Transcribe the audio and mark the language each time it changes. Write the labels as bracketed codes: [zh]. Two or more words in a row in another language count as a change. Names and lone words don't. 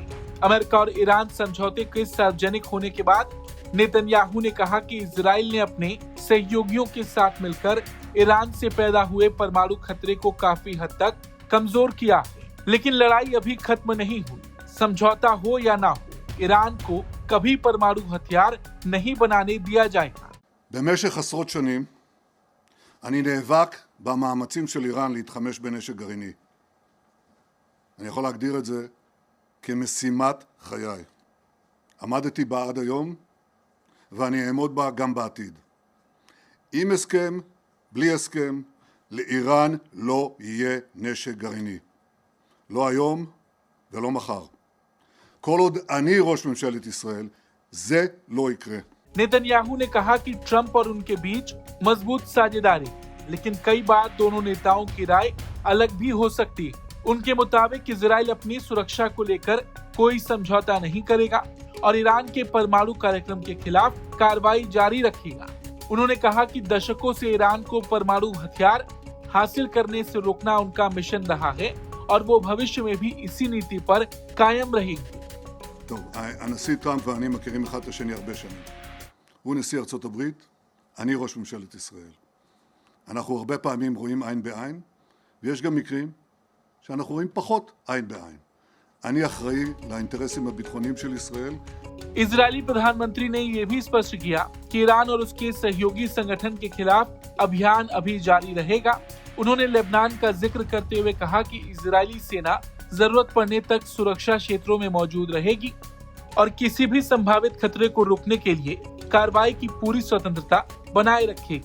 [hi] अमेरिका और ईरान समझौते के सार्वजनिक होने के बाद नेतन्याहू ने कहा कि इजराइल ने अपने सहयोगियों के साथ मिलकर ईरान से पैदा हुए परमाणु खतरे को काफी हद तक कमजोर किया है, लेकिन लड़ाई अभी खत्म नहीं हुई। समझौता हो या ना हो, ईरान को कभी परमाणु हथियार नहीं बनाने दिया जाएगा। [he] במשך עשרות שנים אני נאבק במאמצים של איראן להתחמש בנשק גרעיני. אני יכול להגדיר את זה כמשימת חיי. עמדתי בה עד היום ואני אעמוד בה גם בעתיד. עם הסכם, בלי הסכם, לאיראן לא יהיה נשק גרעיני. לא היום ולא מחר. כל עוד אני ראש ממשלת ישראל, זה לא יקרה. [hi] नेतन्याहू ने कहा कि ट्रंप और उनके बीच मजबूत साझेदारी, लेकिन कई बार दोनों नेताओं की राय अलग भी हो सकती है। उनके मुताबिक इजराइल अपनी सुरक्षा को लेकर कोई समझौता नहीं करेगा और ईरान के परमाणु कार्यक्रम के खिलाफ कार्रवाई जारी रखेगा। उन्होंने कहा कि दशकों से ईरान को परमाणु हथियार हासिल करने से रोकना उनका मिशन रहा है और वो भविष्य में भी इसी नीति पर कायम रहेंगे। [he] טוב, הנשיא טראמפ ואני מכירים אחד את השני הרבה שנים. הוא נשיא ארצות הברית, אני ראש ממשלת ישראל. אנחנו הרבה פעמים רואים עין בעין, ויש גם מקרים שאנחנו רואים פחות עין בעין. אני אחראי לאינטרסים הביטחוניים של ישראל. [hi] इजरायली प्रधानमंत्री ने यह भी स्पष्ट किया कि ईरान और उसके सहयोगी संगठन के खिलाफ अभियान अभी जारी रहेगा। उन्होंने लेबनान का जिक्र करते हुए कहा कि इजरायली सेना जरूरत पड़ने तक सुरक्षा क्षेत्रों में मौजूद रहेगी और किसी भी संभावित खतरे को रोकने के लिए कार्रवाई की पूरी स्वतंत्रता बनाए रखेगी।